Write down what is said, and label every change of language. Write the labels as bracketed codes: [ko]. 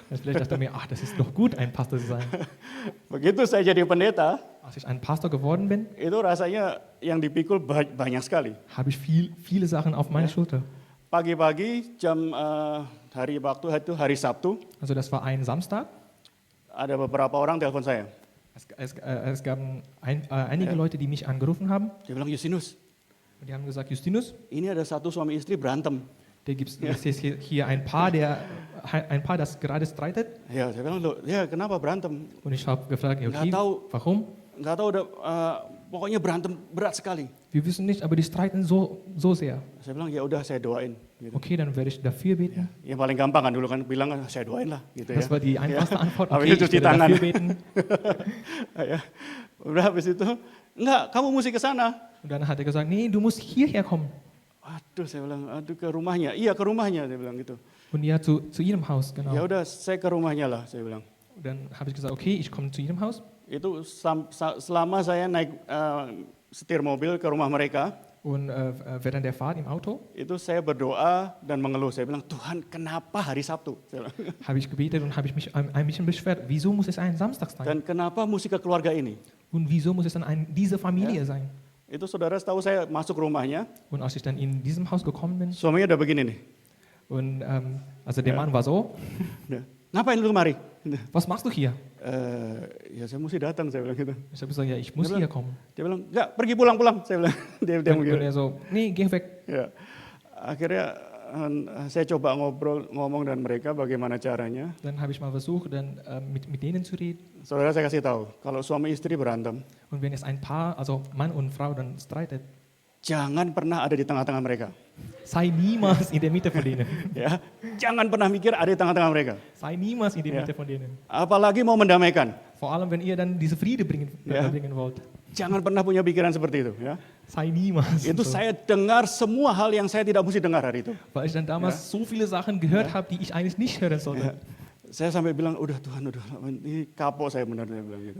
[de] Also vielleicht dachte ich mir, ach, das ist doch gut, ein Pastor zu sein. [id] Begitu saya jadi pendeta, [de] Als ich ein Pastor geworden bin, [id] itu rasanya yang dipikul banyak sekali. [de] habe ich viele Sachen auf meiner Schulter. [id] Pagi-pagi jam hari waktu itu hari Sabtu, [de] Also das war ein Samstag. [id] ada beberapa orang telepon saya. [de] Es gab einige Ja. Leute, die mich angerufen haben. [id] Dia bilang, Justinus, [de] Und die haben gesagt, Justinus, [id] ini ada satu suami istri berantem. [de] Es ist hier ein Paar, das gerade streitet. [id] Ya, saya bilang, loh, ya kenapa berantem? [de] Und ich habe gefragt, ja, okay, [id] Nggak tahu. [de] warum? [id] Nggak tahu, pokoknya berantem berat sekali. [de] Wir wissen nicht, aber die streiten so sehr. [id] Saya bilang, ya udah saya doain. Gitu. [de] Okay, dann werde ich dafür beten. [id] Yang paling gampang kan dulu kan bilang, saya doain lah. Gitu [de] Das [id] ya. [de] war die einfachste Antwort. [id] Habis [de] Okay, [id] itu [de] ich [id] cuci [de] werde [id] tangan. [de] dafür beten. [id] Ya. Udah habis itu, enggak, kamu mesti ke sana. [de] Und dann hat er gesagt, nee, du musst hierher kommen. [id] Waduh, saya bilang, aduh ke rumahnya. Iya, ke rumahnya, saya bilang gitu. [de] Und ja, zu ihrem Haus, genau. [id] Ya udah, saya ke rumahnya lah, saya bilang. [de] Und dann habe ich gesagt, okay, ich komme zu ihrem Haus. [id] Itu selama saya naik setir mobil ke rumah mereka, [de] Und während der Fahrt im Auto [id] itu saya berdoa dan mengeluh. Saya bilang, Tuhan kenapa hari Sabtu? Saya bilang. [de] habe ich gebetet und habe ich mich ein bisschen beschwert. Wieso muss es ein Samstag sein? [id] Dan kenapa mesti ke keluarga ini? [de] Und wieso muss es dann diese Familie sein? [id] Itu saudara tahu saya masuk rumahnya, [de] Und als ich dann in diesem Haus gekommen bin, [id] suaminya udah begini nih. [de] und also der Mann war so, [id] Udah, ngapain lu kemari? [de] was machst du hier? [id] Ya saya mesti datang, saya bilang gitu. [de] Ich habe gesagt, ja, ich muss hier kommen. [id] Dia bilang, enggak, pergi pulang, saya bilang. Dia [de] Und [id] begitu. [de] er so, nee, geh weg. [id] Ya. Akhirnya saya coba ngomong dengan mereka bagaimana caranya. [de] Dann habe ich mal versucht, dann mit denen zu reden. [id] Saudara saya kasih tahu, kalau suami istri berantem, [de] Und wenn es ein Paar, also Mann und Frau, dann streitet, [id] jangan pernah ada di tengah-tengah mereka. [de] sei niemals in der Mitte von denen. [id] Ya, jangan pernah mikir ada di tengah-tengah mereka. [de] Sei niemals in der Ja. Mitte von denen. [id] Apalagi mau mendamaikan. [de] Vor allem, wenn ihr dann diese Friede bringen wollt. [id] Jangan pernah punya pikiran seperti itu. Ya, [de] Sei niemals. [id] itu [de] so. [id] saya dengar semua hal yang saya tidak mesti dengar hari itu. [de] Weil ich dann damals so viele Sachen gehört habe, die ich eigentlich nicht hören sollte. [id] Ya. Saya sampai bilang, udah Tuhan, udah ini kapok saya benar, saya bilang gitu.